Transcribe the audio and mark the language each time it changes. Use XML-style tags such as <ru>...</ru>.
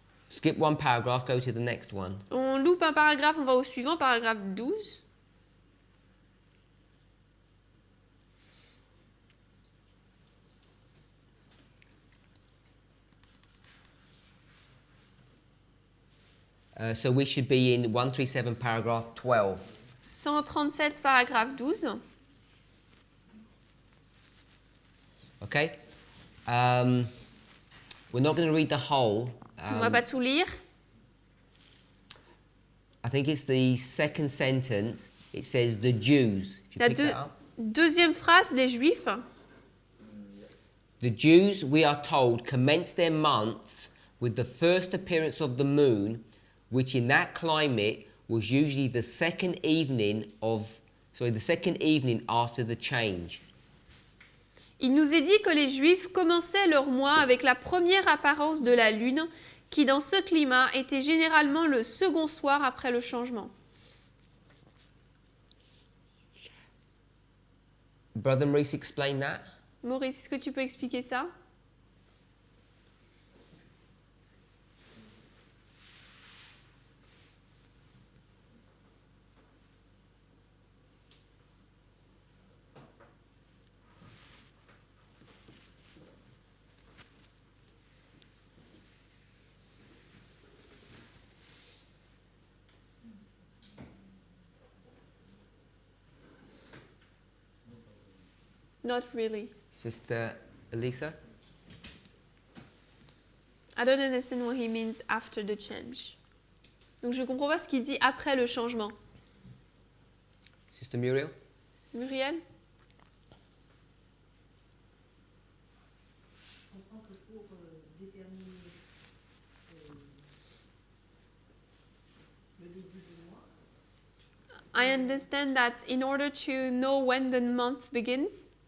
<en>Skip one paragraph, go to the next one.</en> <fr>On loupe un paragraphe, on va au suivant, paragraphe 12.</fr> <en>So we should be in 137 paragraph 12.</en> <fr>137, paragraphe 12.</fr> <en>Okay? We're not going to read the whole.</en> <fr>On va pas tout lire.</fr> <en>I think it's the second sentence. It says the Jews. Did you</en> <fr>La</fr> <en>pick that up?</en> <fr>deuxième phrase des Juifs.</fr> <en>The Jews, we are told, commenced their months with the first appearance of the moon, which in that climate was usually the second evening after the change.</en> <fr>Il nous est dit que les Juifs commençaient leur mois avec la première apparence de la lune, qui dans ce climat était généralement le second soir après le changement.</fr> <en>Brother Maurice, explain that.</en> <fr>Maurice, est-ce que tu peux expliquer ça?</fr> <en>Not really. Sister Elisa? I don't understand what he means after the change.</en> <fr>Donc je comprends pas ce qu'il dit après le changement.</fr> <en>Sister Muriel? Muriel?</en> <fr>Je comprends que pour déterminer le début du mois,</fr> <en>I understand that in order to know when the month begins,</en>